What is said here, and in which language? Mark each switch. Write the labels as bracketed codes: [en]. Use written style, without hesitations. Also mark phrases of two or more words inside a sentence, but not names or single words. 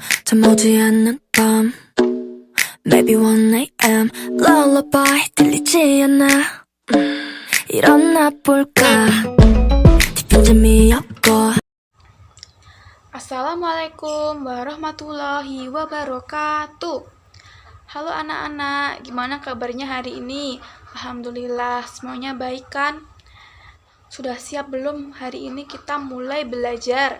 [ko] 잠오지 않는 밤 [en] Maybe 1am Lullaby [ko] 들리지 않아 일어나 볼까 깊은 잠이 없고. [ar] السلام عليكم ورحمة الله وبركاته. [id] Halo anak-anak, gimana kabarnya hari ini? Alhamdulillah, semuanya baik kan? Sudah siap belum hari ini kita mulai belajar?